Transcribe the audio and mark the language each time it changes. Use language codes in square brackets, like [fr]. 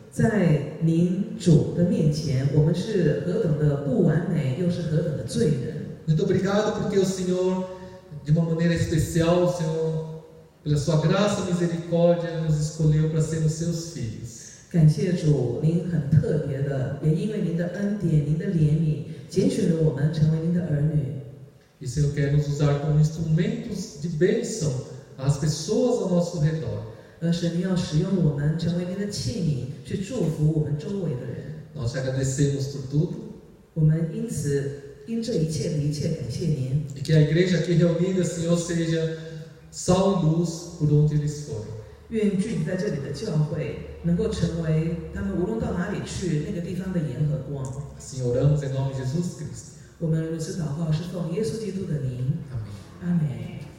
[zh] 在您主的面前，我们是何等的不完美，又是何等的罪人。 [pt] Muito obrigado porque o Senhor, de uma maneira especial, o Senhor, pela Sua graça e misericórdia, nos escolheu para sermos Seus filhos. [zh] 感谢主，您很特别的，也因为您的恩典、您的怜悯，拣选了我们成为您的儿女。 [pt] E o Senhor quer nos usar como instrumentos de bênção às pessoas ao nosso redor. [zh] 而神，您要使用我们成为您的器皿，去祝福我们周围的人。 [pt] Nós te agradecemos por tudo. [zh] 我们因这一切的一切感谢您。 [pt] E que a igreja aqui reunida, Senhor, seja sal e luz por onde eles forem. [zh] 愿聚集在这里的教会能够成为他们无论到哪里去那个地方的盐和光。 [pt] Assim oramos em nome de Jesus Cristo. [zh] 我们如此祷告，是奉耶稣基督的名。 [pt] Amém. [zh] 阿门。